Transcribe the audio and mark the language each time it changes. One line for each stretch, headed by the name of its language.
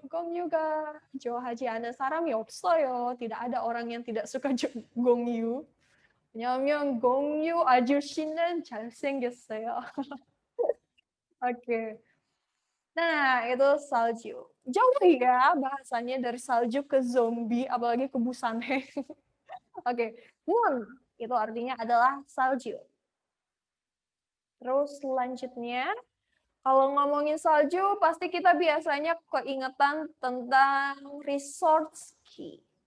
Korean: Gong Yoo ga 좋아하지 않은 사람이 없어요.
Indonesian: Tidak ada orang yang tidak suka Gong Yoo.
Korean: 왜냐하면 공유 아저씨는 잘생겼어요. Oke.
Indonesian: Nah, itu salju. Jauh ya bahasanya dari salju ke zombie, apalagi ke Busanhe. Oke, moon itu artinya adalah salju. Terus selanjutnya, kalau ngomongin salju, pasti kita biasanya keingetan tentang resort ski.